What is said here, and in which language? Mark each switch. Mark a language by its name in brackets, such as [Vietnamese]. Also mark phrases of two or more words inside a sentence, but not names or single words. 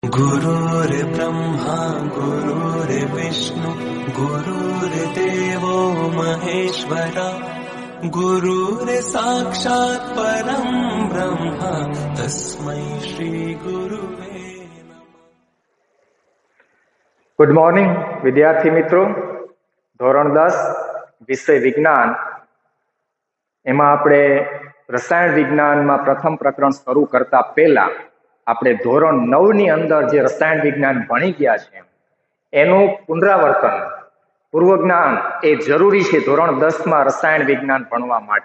[Sanskrit] गुरुर्ब्रह्मा गुरुर्विष्णु गुरुर्देवो महेश्वरा गुरुर्साक्षात् परं ब्रह्म तस्मै श्री गुरुवे नमः। [English] good morning [Gujarati] વિદ્યાર્થી મિત્રો, ધોરણ 10 વિષય વિજ્ઞાન, એમાં આપણે રસાયણ વિજ્ઞાનમાં પ્રથમ પ્રકરણ શરૂ કરતા પહેલા આપણે ધોરણ 9 ની અંદર જે રસાયણ વિજ્ઞાન ભણી ગયા છે એનું પુનરાવર્તન, પૂર્વ જ્ઞાન એ જરૂરી છે ધોરણ 10 માં રસાયણ વિજ્ઞાન ભણવા માટે.